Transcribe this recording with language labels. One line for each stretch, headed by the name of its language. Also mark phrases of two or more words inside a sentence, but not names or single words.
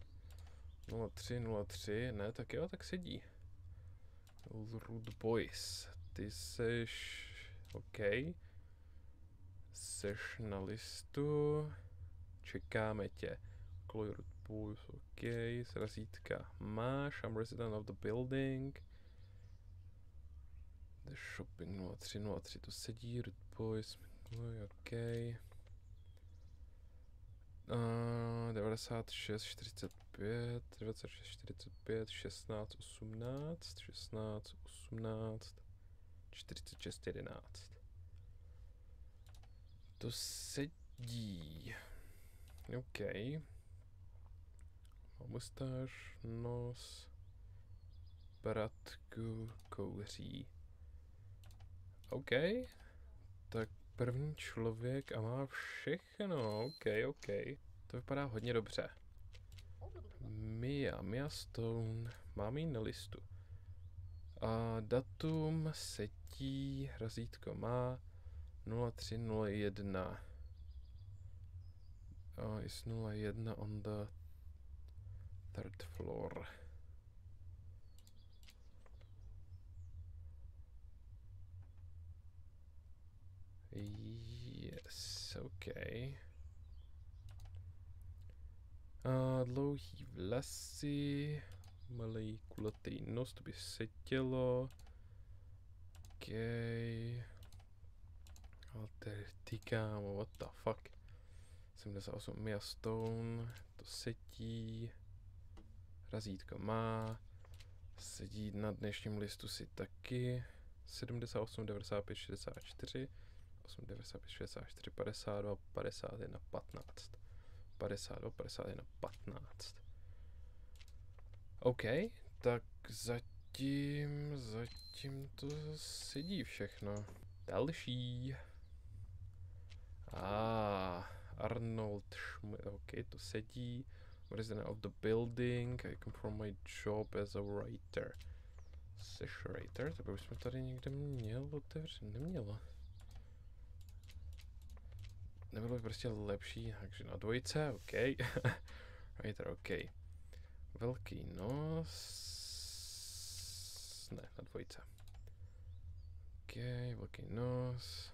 Czech: 0303, ne, tak jo, tak sedí. Rude Boys, ty seš OK. Seš na listu, čekáme tě. Chloe Rude Boys, OK, razítka máš,
English: I'm resident of the building. The shopping
Czech: 0303, to sedí, Rude Boys, OK. 96, 45, 26, 45, 16, 18, 16, 18, 46, 11. To sedí. OK. Má mustáž, nos, bratku, kouří. OK. Tak první člověk a má všechno. OK. To vypadá hodně dobře. Mia Stone. Mám ji na listu. A datum sedí, razítko má 0301.
English: Is 01 on the third floor. Yes, OK.
Czech: Dlouhý vlasy, malý kulatý nos, to by sedělo. OK. Ty kámo,
English: what the fuck.
Czech: 78 Mia Stone, to sedí. Razítko má. Sedí na dnešním listu si taky. 78, 95, 64. 8, 95, 64, 52, 51, 15. 52, 51, 15. OK, tak zatím to sedí všechno. Další. Arnold Schmidt, OK, to sedí.
English: Resident of the building, I come from my job as a writer.
Czech: Seš writer, to už jsme tady někde měl otevřen, nemělo. Nebylo by prostě lepší, takže na dvojce, OK. Writer, OK. Velký nos. Ne, na dvojce. OK, velký nos.